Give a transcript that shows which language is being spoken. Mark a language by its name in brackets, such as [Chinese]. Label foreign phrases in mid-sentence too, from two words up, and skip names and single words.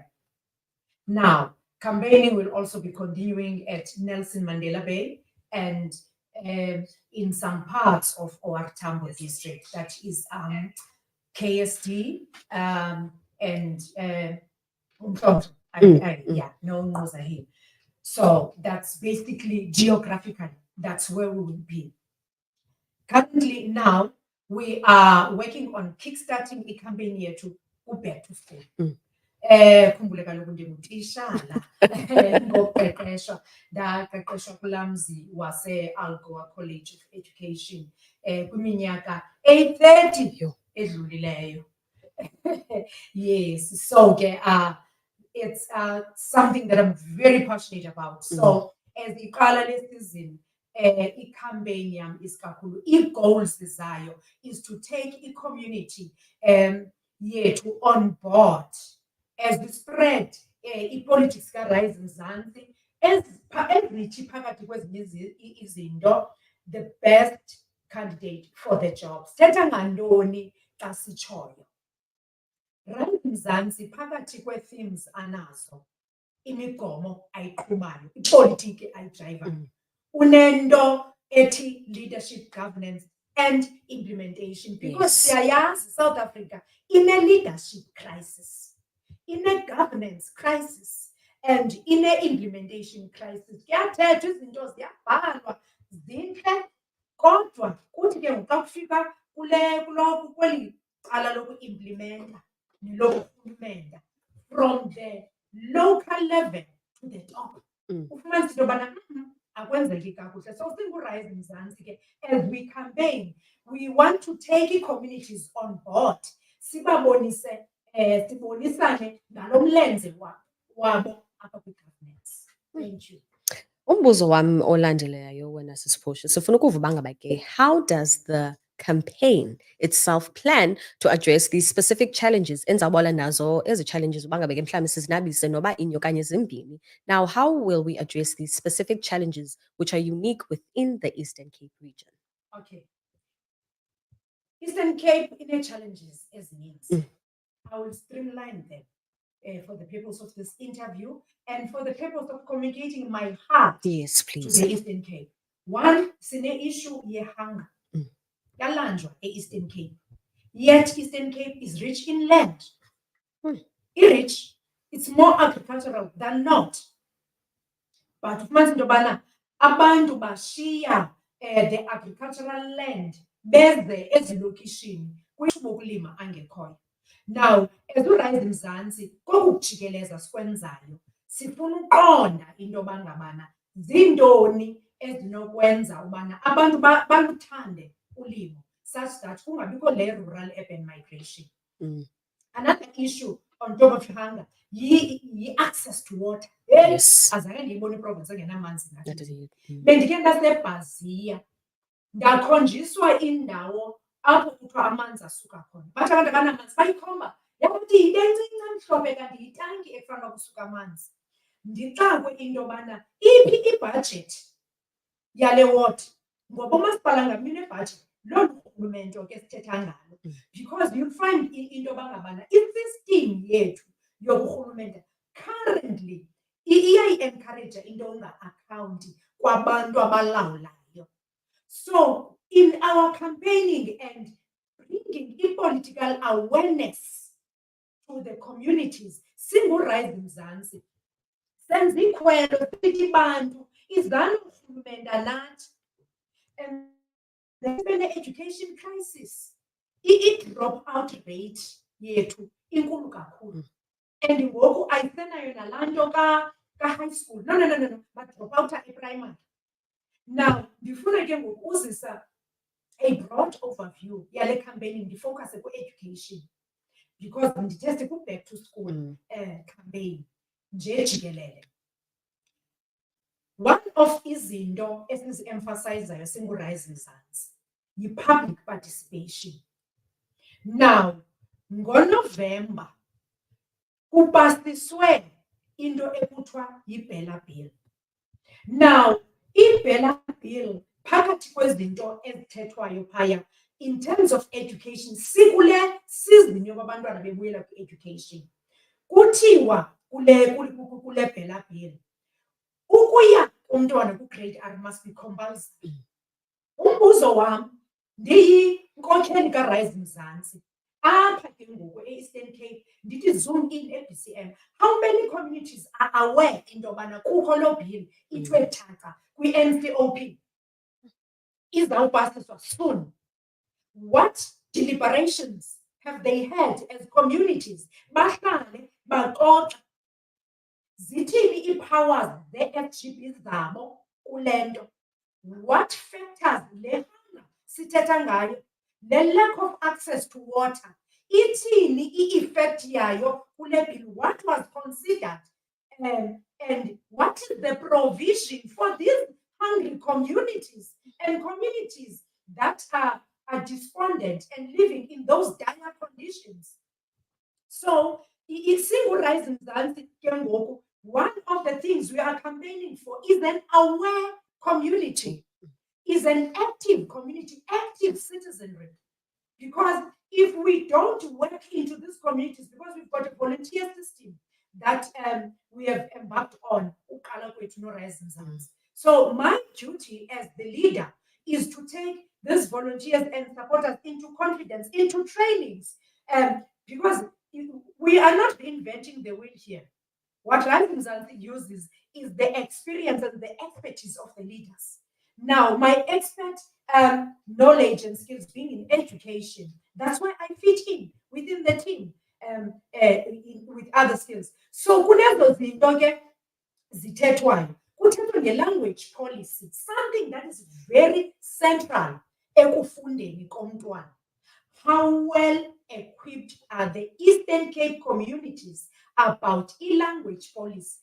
[English] Now, campaigning will also be continuing at Nelson Mandela Bay and in some parts of our Tambo district, that is KSD and Nozahim. So that's basically geographically, that's where we will be. Currently now, we are working on kickstarting a campaign here to Back to School. [Xhosa] Khumbule kaloku ndingutishala ngoqeqeshwa ndaqeqeshwa kulaa mzi wase-Algoa College of Education kwiminyaka 830 edlulileyo. [English] Yes, so it's something that I'm very passionate about. So as [Xhosa] iqala lesizini i-campaign yam isikakhulu ii-goals zayo [English] is to take [Xhosa] i-community yethu [English] on board as we spread [Xhosa] i-politics ka-Rise Mzansi ezithi phakathi kwezinye izinto [English] the best candidate for the job. [Xhosa] Sithetha ngantoni xa sitshoyo? [English] Rise Mzansi [Xhosa] phakathi kwe-themes anazo, imigomo ayiqhubayo, ipolitiki ayidrayivayo, unento ethi [English] leadership, governance and implementation, because siyayazi South Africa in a leadership crisis, in a governance crisis, and in a implementation crisis. [Xhosa] Kuyathethwa izinto ziyabhalwa zintle, kodwa kuthi ke ngoku xa kufika kweli cala loku-implementa nelokurhulumenta [English] from the local level to the top, [Xhosa] ufumanisa into yobana akwenzeki kakuhle. So singu-Rise Mzansi ke, [English] as we campaign, we want to take communities on board, [Xhosa] sibonisane ngalo mlenze wabo apha kwi-governance. [English] Thank you. [Xhosa] Umbuzo wami olandelayo wena sisiphusho sifuna ukuva uba ngaba ke [English] how does the campaign itself plan to address these specific challenges [Xhosa] enizawubona nazo ezi challenges uba ngabe ke mhlawumbi sizinabise noba inye okanye zimbini. [English] Now, how will we address these specific challenges which are unique within the Eastern Cape region? Okay. Eastern Cape challenges as needs. I will streamline them for the purpose of this interview and for the purpose of communicating my heart Yes, to please. the Eastern Cape. [Xhosa] One, sine issue ye-hunger. Yalanjwa e-Eastern Cape. [English] Yet Eastern Cape is rich in land. Rich, it's more agricultural than not. [Xhosa] But ufumanisa into yobana abantu bashiya [English] the agricultural land [Xhosa] beze ezilokishini kwisho bokulima angekhoyo. Now, as uRise Mzansi, kokujikeleza sikwenzayo, sifuna uqonda into yoba ngabana zintoni ezinokwenza ubana abantu baluthande ulimo [English] such that [Xhosa] kungabikho le [English] rural urban migration. Another issue on top of hunger, yi-access to water. Yes. [Xhosa] Azange ndiyibona iprovinsi engenamanzi [English] That [Xhosa] ngathi. [English] is it. [Xhosa] Bendikhe ndasebhaziya ndakhonjiswa indawo apho kuthiwa amanzi asuka khona. Bathi abantu abanamanzi bayikhomba yakuthi yinto encinci emhlophe kanti yitanki ekufanele kusuka amanzi. Ndixakwe into yobana iphi ibhajethi yale ward ngoba umasipala ngamnye unebhajethi. Lolu rhulumente ke sithetha ngalo, [English] because you'll find [Xhosa] into yoba ngabana i-system yethu yoburhulumente currently iyayi-encouraja into unga-akhawunti kwabantu abalawulayo. [English] So in our campaigning and bringing political awareness to the communities, [Xhosa] singuRise Mzansi, senza ikhwelo sithi bantu izani urhulumente nathi. [English] And there's been an education crisis. [Xhosa] I-drop-out rate yethu inkulu kakhulu. And ngoku ayisenayo nalaa nto ka- [English] high school. [Xhosa] No. Badrop-outa eprimary. Now, ndifuna ke ngoku uzisa [English] a broad overview [Xhosa] yale campaign ndifocuse ku-education because ndithe siku- [English] back to school campaign [Xhosa] nje jikelele. [English] One of [Xhosa] izinto esizi-emphasizayo singuRise Mzansi yi-public participation. Now, ngoNovember kupasiswe into ekuthiwa yi-Bella Bill. Now, i-Bella Bill phakathi kwezinto ezithethwayo phaya [English] in terms of education, [Xhosa] sikule season yoba abantwana bebuyela kwi-education. Kuthiwa kule Bella Bill ukuya umntwana ku-grade R [English] must be compulsory. [Xhosa] Umbuzo wam ndiyinkokheli kaRise Mzansi apha ke ngoku e-Eastern Cape ndithi [English] zoom in [Xhosa] e-BCM. [English] How many communities are aware [Xhosa] into yobana kukho loo bill ithiwe thaca kwi-NCOP izawupasiswa soon? [English] What deliberations have they had as communities? [Xhosa] Bahlale baxoxe zithini ii-powers ze-FGB zabo kule nto. [English] What factors [Xhosa] le hunger sithetha ngayo, [English] the lack of access to water, [Xhosa] ithini i-effect yayo kule bill? [English] What was considered and what is the provision for these hungry communities and communities that are despondent and living in those dire conditions? So, [Xhosa] singuRise Mzansi ke ngoku, [English] one of the things we are campaigning for is an aware community, is an active community, active citizenry. Because if we don't work into these communities, because we've got a volunteer system that we have embarked on, [Xhosa] uqala kwethu noRise Mzansi. [English] So my duty as the leader is to take these volunteers and supporters into confidence, into trainings, because we are not reinventing the wheel here. What Rise Mzansi uses is the experience and the expertise of the leaders. Now, my expert knowledge and skills being in education, that's why I fit in within the team with other skills. So, [Xhosa] kunezo zinto ke zithethwayo, kuthethwa nge-language policy, [English] something that is very central [Xhosa] ekufundeni komntwana. [English] How well equipped are the Eastern Cape communities about language policy?